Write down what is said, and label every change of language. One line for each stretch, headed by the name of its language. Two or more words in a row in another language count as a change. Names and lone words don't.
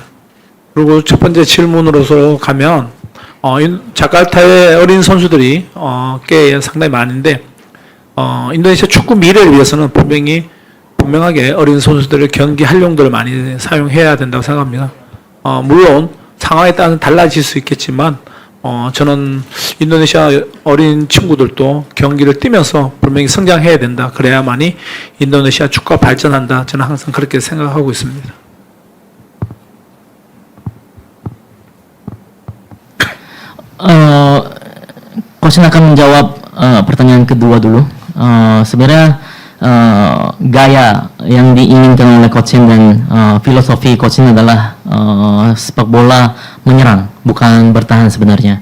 Korean: 그리고 첫 번째 질문으로서 가면 자카르타의 어린 선수들이 꽤 상당히 많은데 인도네시아 축구 미래를 위해서는 분명하게 어린 선수들을 경기 활용도를 많이 사용해야 된다고 생각합니다. 물론 상황에 따라 달라질 수 있겠지만 저는 인도네시아 어린 친구들도 경기를 뛰면서 분명히 성장해야 된다. 그래야만이 인도네시아 축구가 발전한다. 저는 항상 그렇게 생각하고 있습니다.
Indonesian: Coach akan menjawab pertanyaan kedua dulu. Sebenarnya gaya yang diinginkan oleh Coach dan filosofi Coach adalah sepak bola menyerang, bukan bertahan sebenarnya.